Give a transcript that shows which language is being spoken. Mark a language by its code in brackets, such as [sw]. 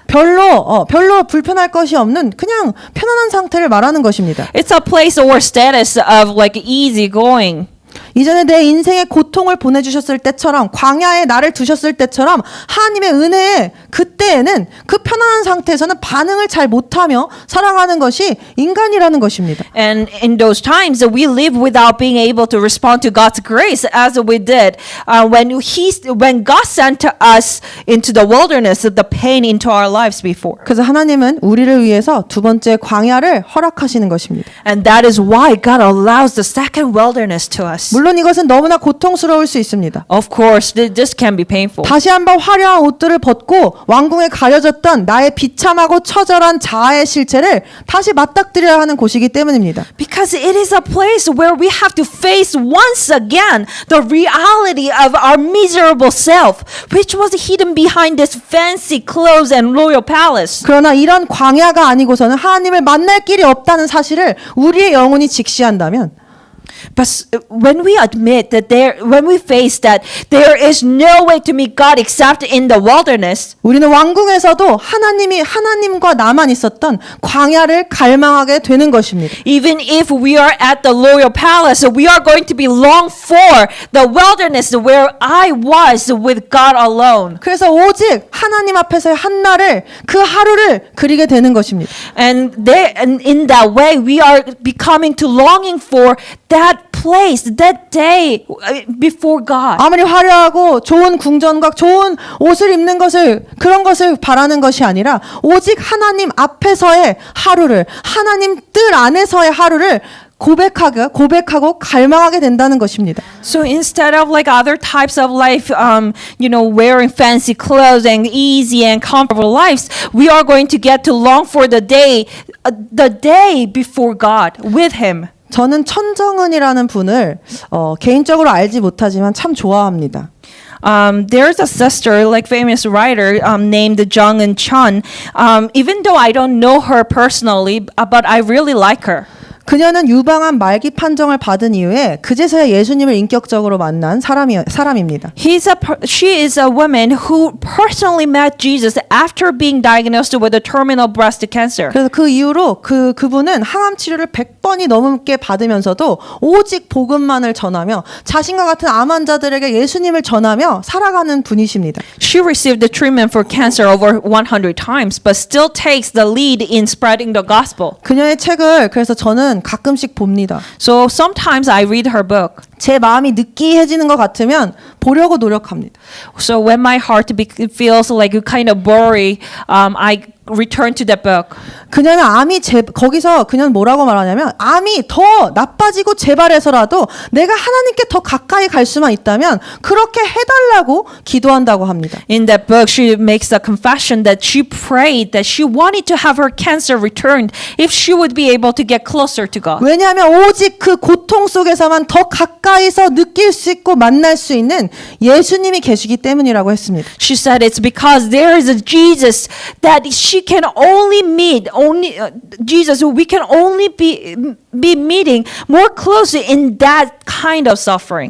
[ko] 별로 불편할 것이 없는 그냥 편안한 상태를 말하는 것입니다. [en] It's a place or status of like easy going. [ko] 이전에 내 인생의 고통을 보내주셨을 때처럼 광야에 나를 두셨을 때처럼 하나님의 은혜에 그때에는 그 편안한 상태에서는 반응을 잘 못하며 살아가는 것이 인간이라는 것입니다. [en] And in those times we live without being able to respond to God's grace as we did when God sent us into the wilderness, the pain into our lives before. [ko] 그래서 하나님은 우리를 위해서 두 번째 광야를 허락하시는 것입니다. [en] And that is why God allows the second wilderness to us. [ko] 물론 이것은 너무나 고통스러울 수 있습니다. [en] Of course, this can be painful. [ko] 다시 한번 화려한 옷들을 벗고 왕궁에 가려졌던 나의 비참하고 처절한 자아의 실체를 다시 맞닥뜨려야 하는 곳이기 때문입니다. [en] Because it is a place where we have to face once again the reality of our miserable self, which was hidden behind this fancy clothes and royal palace. [ko] 그러나 이런 광야가 아니고서는 하나님을 만날 길이 없다는 사실을 우리의 영혼이 직시한다면 [en] when we admit that when we face that there is no way to meet God except in the wilderness, [ko] 우리는 왕궁에서도 하나님과 나만 있었던 광야를 갈망하게 되는 것입니다. [en] even if we are at the royal palace, we are going to be long for the wilderness where I was with God alone. [ko] 그래서 오직 하나님 앞에서의 한날을 그 하루를 그리게 되는 것입니다. [en] And in that way, we are becoming to longing for that place, that day before God. [ko] 아무리 화려하고 좋은 궁전과 좋은 옷을 입는 그런 것을 바라는 것이 아니라 오직 하나님 앞에서의 하루를, 하나님 뜰 안에서의 하루를 고백하고 갈망하게 된다는 것입니다. [en] So instead of like other types of life, wearing fancy clothes and easy and comfortable lives, we are going to get to long for the day before God with Him. [ko] 저는 천정은이라는 분을 개인적으로 알지 못하지만 참 좋아합니다. [en] There's a sister, like famous writer, named Jung Eun Chun. Even though I don't know her personally, but I really like her. [ko] 그녀는 유방암 말기 판정을 받은 이후에 그제서야 예수님을 인격적으로 만난 사람입니다. [en] She is a woman who personally met Jesus after being diagnosed with a terminal breast cancer. [ko] 그래서 그 이후로 그분은 항암 치료를 100번이 넘게 받으면서도 오직 복음만을 전하며 자신과 같은 암 환자들에게 예수님을 전하며 살아가는 분이십니다. [en] She received the treatment for cancer over 100 times, but still takes the lead in spreading the gospel. [ko] 그녀의 책을 그래서 저는 가끔씩 봅니다. [en] So sometimes I read her book. [ko] 제 마음이 느끼해지는 것 같으면 보려고 노력합니다. [en] So when my heart feels like kind of blurry, I return to that book. [ko] 그녀는 거기서 그녀는 뭐라고 말하냐면 암이 더 나빠지고 재발해서라도 내가 하나님께 더 가까이 갈 수만 있다면 그렇게 해달라고 기도한다고 합니다. [en] In that book, she makes a confession that she prayed that she wanted to have her cancer returned if she would be able to get closer to God. [ko] 왜냐하면 오직 그 고통 속에서만 더 가까이서 느낄 수 있고 만날 수 있는 예수님이 계시기 때문이라고 했습니다. [en] She said it's because there is a Jesus that she can only meet, Jesus who we can only be meeting more closely in that kind of suffering.